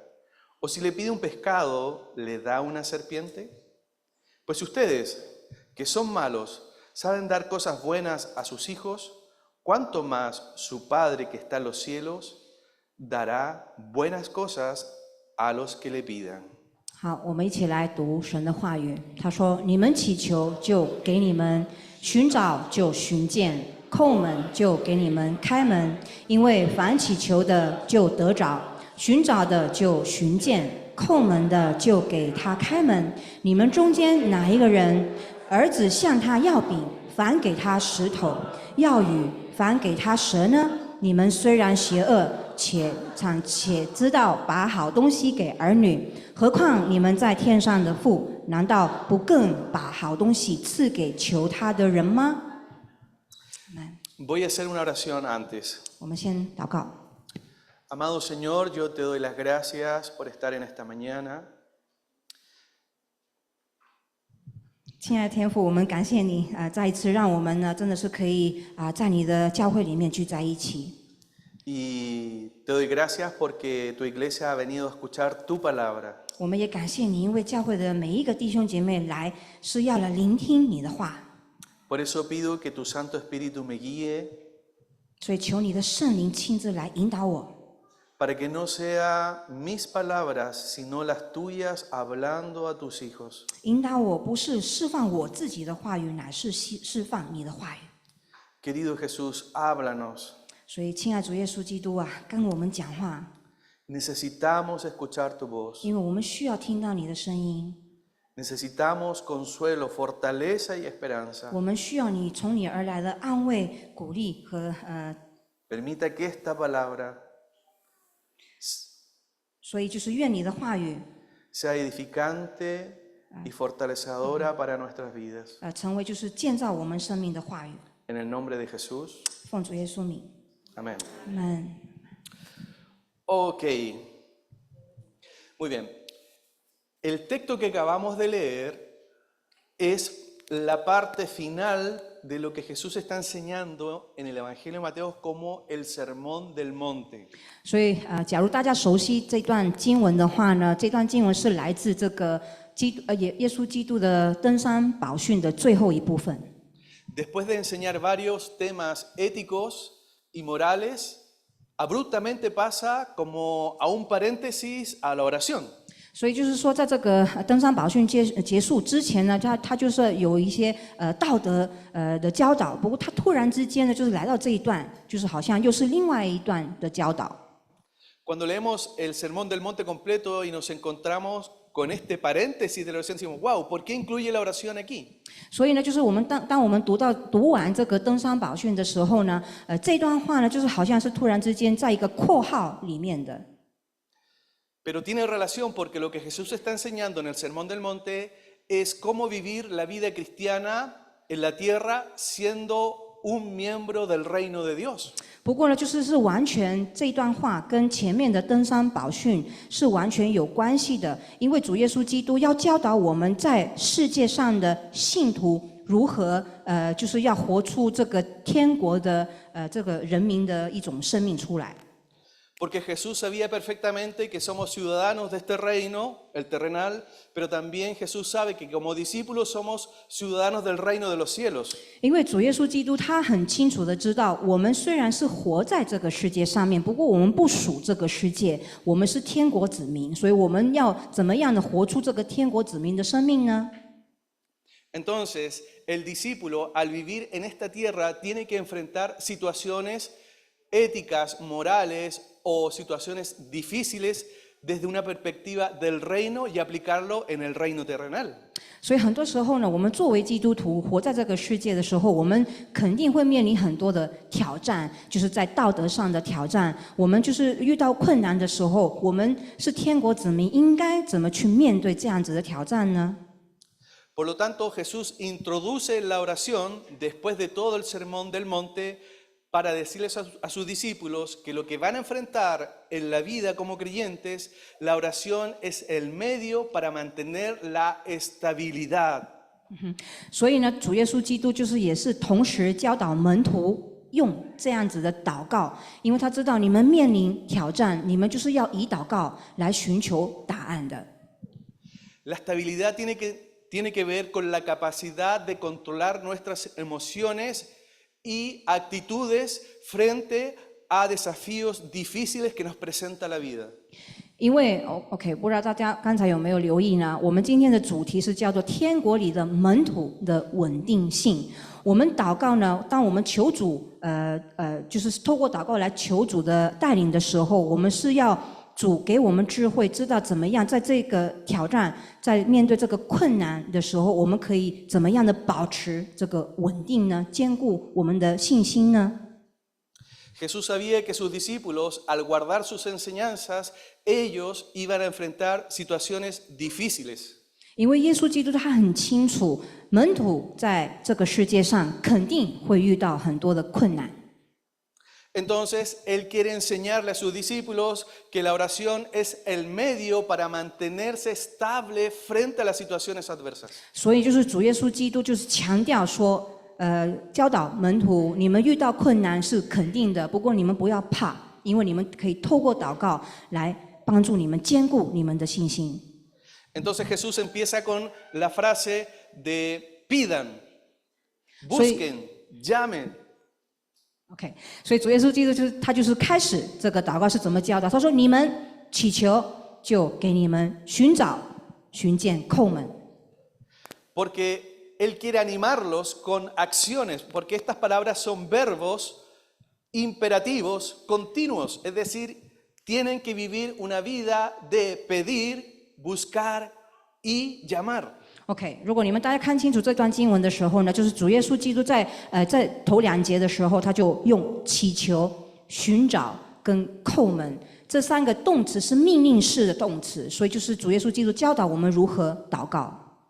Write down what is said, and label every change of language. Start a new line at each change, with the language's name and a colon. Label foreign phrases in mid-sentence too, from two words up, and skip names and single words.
Spanish: ¿O si le pide un pescado, le da una serpiente? Pues si ustedes, que son malos, saben dar cosas buenas a sus hijos, ¿cuánto más su Padre que está en los cielos dará buenas cosas a los que le pidan?
Chinese: 好，我们一起来读神的话语。他说：“你们祈求，就给你们；寻找，就寻见；叩门，就给你们开门。因为凡祈求的，就得着；寻找的，就寻见；叩门的，就给他开门。你们中间哪一个人，儿子向他要饼，反给他石头；要鱼，反给他蛇呢？你们虽然邪恶，且知道把好东西给儿女，何况你们在天上的父，难道不更把好东西赐给求他的人吗？”
Spanish: Voy a hacer una oración antes.
Chinese: 我们先祷告。
Spanish: Amado Señor, yo te doy las gracias por estar en esta mañana.
Chinese: 亲爱的天父，我们感谢你再一次让我们呢，真的是可以在你的教会里面聚在一起。
Spanish: Y te doy gracias porque tu iglesia ha venido a escuchar tu palabra.
Chinese: 我们也感谢你，因为教会的每一个弟兄姐妹来是要来聆听你的话，
Spanish: Por eso pido que tu Santo Espíritu me guíe
Chinese: 所以求你的圣灵亲自来引导我，
Spanish: para que no sea mis palabras, sino las tuyas hablando a tus hijos.
Chinese: 引导我不是释放我自己的话语，乃是释放你的话语。
Spanish: Querido Jesús, háblanos.
Chinese: 所以，亲爱主耶稣基督跟我们讲话，
Spanish: Necesitamos escuchar tu voz.
Chinese: 因为我们需要听到你的声音，
Spanish: Necesitamos consuelo, fortaleza y esperanza.
Chinese: 我们需要你从你而来的安慰、鼓励和
Spanish: Permita que esta palabra
Chinese: 所以就是愿你的话语
Spanish: sea edificante y fortalecedora para nuestras vidas.
Chinese: 成为就是建造我们生命的话语。
Spanish: En el nombre de Jesús.
Chinese: 奉主耶稣名，
Spanish: Amén.
Chinese: 阿门。
Spanish: Ok. Muy bien. El texto que acabamos de leer es la parte final de lo que Jesús está enseñando en el Evangelio de Mateo como el Sermón del Monte.
Chinese: 所以假如大家熟悉这段经文的话呢，这段经文是来自这个耶稣基督的登山宝训的最后一部分。
Spanish: después de enseñar varios temas éticos y morales, abruptamente pasa como a un paréntesis a la oración.
Chinese: 所以就是说，在这个登山宝训结束之前呢，他就是有一些道德的教导，不过他突然之间呢，就是来到这一段，就是好像又是另外一段的教导。
Spanish: Cuando leemos el Sermón del Monte completo y nos encontramos con este paréntesis de la oración, decimos, wow, ¿por qué incluye la oración aquí?
Chinese: 所以呢，就是我们当我们读完这个登山宝训的时候呢，这段话呢，就是好像是突然之间在一个括号里面的。
Spanish: Pero tiene relación porque lo que Jesús está enseñando en el Sermón del Monte es cómo vivir la vida cristiana en la tierra siendo un miembro del reino de Dios.
Chinese: 不过呢，是完全这段话跟前面的登山宝训是完全有关系的，因为主耶稣基督要教导我们在世界上的信徒如何就是要活出这个天国的这个人民的一种生命出来。
Spanish: Porque Jesús sabía perfectamente que somos ciudadanos de este reino, el terrenal, pero también Jesús sabe que como discípulos somos ciudadanos del reino de los cielos.
Chinese: 因为主耶稣基督他很清楚的知道，我们虽然是活在这个世界上面，不过我们不属这个世界，我们是天国子民，所以我们要怎么样的活出这个天国子民的生命呢？
Spanish: Entonces, el discípulo al vivir en esta tierra tiene que enfrentar situaciones éticas, morales o situaciones difíciles desde una perspectiva del reino y aplicarlo en el reino terrenal.
Chinese: 所以很多时候呢，我们作为基督徒活在这个世界的时候，我们肯定会面临很多的挑战，就是在道德上的挑战。我们就是遇到困难的时候，我们是天国子民，应该怎么去面对这样子的挑战呢？
Spanish: Por lo tanto, Jesús introduce la oración después de todo el sermón del monte para decirles a sus discípulos que lo que van a enfrentar en la vida como creyentes, la oración es el medio para mantener la estabilidad.
Chinese: 所以呢，主耶稣基督就是也是同时教导门徒用这样子的祷告，因为他知道你们面临挑战，你们就是要以祷告来寻求答案的。
Spanish: La estabilidad tiene que ver con la capacidad de controlar nuestras emociones y actitudes frente a desafíos difíciles que nos presenta la vida.
Chinese: 因为 OK， 不知道大家刚才有没有留意呢？我们今天的主题是叫做天国里的门徒的稳定性。我们祷告呢，当我们求主，就是透过祷告来求主的带领的时候，我们是要主给我们智慧，知道怎么样在这个挑战，在面对这个困难的时候，我们可以怎么样的保持这个稳定呢？兼顾我们的信心呢？
Spanish: Jesús sabía que sus discípulos, al guardar sus enseñanzas, ellos iban a enfrentar situaciones difíciles.
Chinese: 因为耶稣基督他很清楚，门徒在这个世界上肯定会遇到很多的困难。
Spanish: Entonces, Él quiere enseñarle a sus discípulos que la oración es el medio para mantenerse estable frente a las situaciones adversas.
Chinese: 所以就是主耶稣基督就是强调说，教导门徒，你们遇到困难是肯定的，不过你们不要怕，因为你们可以透过祷告来帮助你们坚固你们的信心。
Spanish: Entonces Jesús empieza con la frase de pidan, busquen, llamen.
Chinese: OK， 所以主耶稣基督他就是开始这个祷告是怎么教导？他说：“你们祈求，就给你们；寻找，寻见，叩门。”
Spanish: Porque Él quiere animarlos con acciones, porque estas palabras son verbos imperativos continuos, es decir, tienen que vivir una vida de pedir, buscar y llamar.
Chinese: OK， 如果你们大家看清楚这段经文的时候呢，就是主耶稣基督在头2节的时候，他就用祈求、寻找跟叩门这3个动词是命令式的动词，所以就是主耶稣基督教导我们如何祷告。